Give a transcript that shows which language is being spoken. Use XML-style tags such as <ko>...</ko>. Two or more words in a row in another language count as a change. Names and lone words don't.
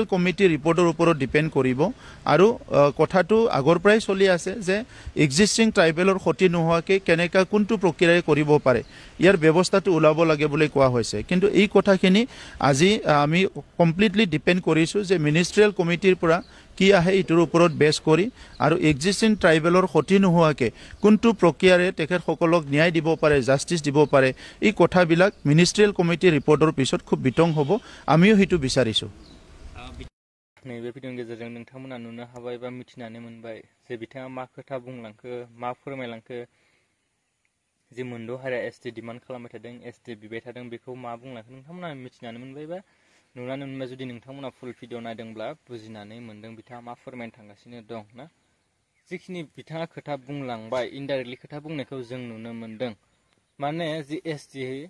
<as>কমিটি ৰিপৰ্টৰ ওপৰত ডিপেণ্ড কৰিব আৰু কথাটো আগৰ পৰাই চলি আছে যে</as> <en>existing tribal</en> <as>ক্ষতি নোহোৱাকৈ কেনেকৈ কোনটো প্ৰক্ৰিয়াৰে কৰিব পাৰে ইয়াৰ ব্যৱস্থাটো ওলাব লাগে বুলি কোৱা হৈছে কিন্তু এই কথাখিনি আজি আমি</as> <en>completely depend</en> <as>কৰিছোঁ যে</as> <en>ministerial committee</en> <as>পৰা কি আহে এইটোৰ ওপৰত বেছ কৰি আৰু</as> <en>existing tribal</en> <as>ক্ষতি নোহোৱাকৈ কোনটো প্ৰক্ৰিয়াৰে তেখেতসকলক ন্যায় দিব পাৰে জাষ্টিছ দিব পাৰে এই কথাবিলাক</as> <en>ministerial committee report</en> <as>পিছত খুব বিতং হ'ব আমিও সেইটো বিচাৰিছোঁ</as> <brx>नैबे भिडिअनि गेजेरजों नोंथांमोना नुनो हाबाय बा मिथिनानै मोनबाय जे बिथाङा मा खोथा बुंलांखो मा फोरमायलांखो जे मोनद' हारिया</brx> <en>ST demand</en> <brx>खालामबाय थादों एसटि बिबाय थादों बेखौ मा बुंलांखो नोंथांमोना मिथिनानै मोनबाय बा नुनानै मोनबाय जुदि नोंथांमोना</brx> <en>full video</en> <brx>नायदोंब्ला बुजिनानै मोनदों बिथाङा मा फोरमायनो थांगासिनो दं ना जिखिनि बिथाङा खोथा बुंलांबाय इनडाइरेक्टलि खोथा बुंनायखौ जों नुनो मोनदों माने जि एसटि</brx>